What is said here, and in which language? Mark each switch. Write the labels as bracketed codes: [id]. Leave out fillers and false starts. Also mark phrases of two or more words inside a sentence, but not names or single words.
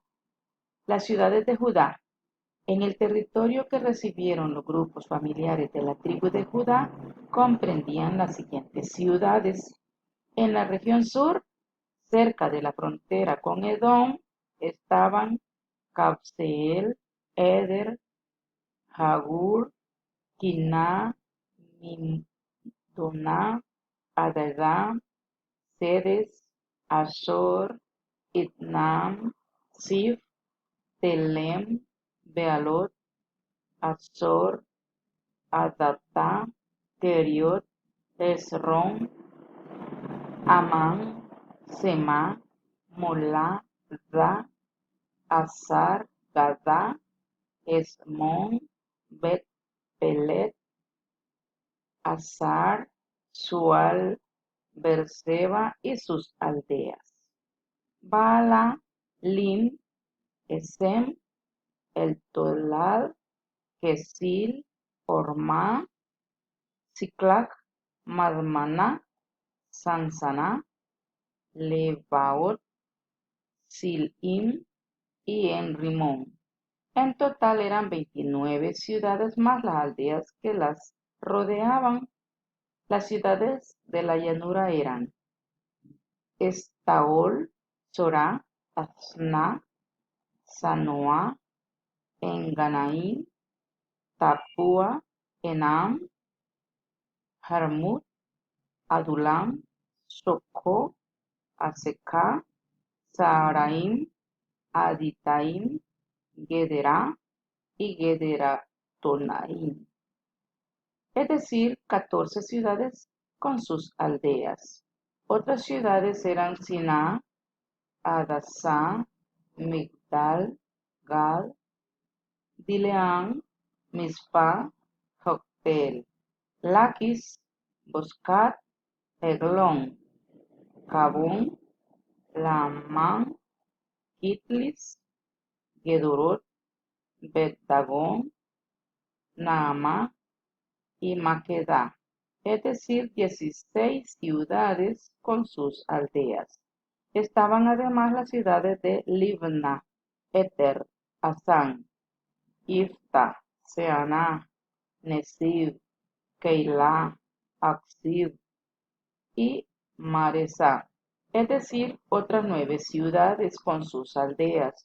[es] Las ciudades de Judá. En el territorio que recibieron los grupos familiares de la tribu de Judá comprendían las siguientes ciudades. En la región sur, cerca de la frontera con Edom, estaban Cabseel, Eder, Jagur, Quiná, Doná, Adadá, Sedes, Azor, Itnam, Sif, Telem, Bealot, Azor, Adatá, Keriot, Esrom, Amán, Semá, Molá, Da, Azar, Gadá, Esmón, Bet, Pelet, Azar, Sual, Berseba y sus aldeas. Bala, Lim, Esem, El Tolad, Kesil, Ormá, Ciclac, Madmaná, Sansana, Lebaot, Silim y en Rimón. En total eran 29 ciudades más las aldeas que las rodeaban. Las ciudades de la llanura eran Estaol, Sorá, Asná, Sanoá, Enganaim, Tapúa, Enam, Jarmut, Adulam, Socó, Azeká, Saaraim, Aditaim, Gederá y Gederatonaim, es decir, 14 ciudades con sus aldeas. Otras ciudades eran Siná, Adasá, Migdal, Gad, Dileán, Mizpah, Joctel, Laquis, Boscat, Eglón, Cabón, Lamán, Kitlis, Gedorot, Bet-Dagón, Naamá y Maquedá, es decir, 16 ciudades con sus aldeas. Estaban además las ciudades de Libna, Eter, Asán, Ifta, Seaná, Nesib, Keilah, Aksib y Maresá, es decir, otras 9 ciudades con sus aldeas.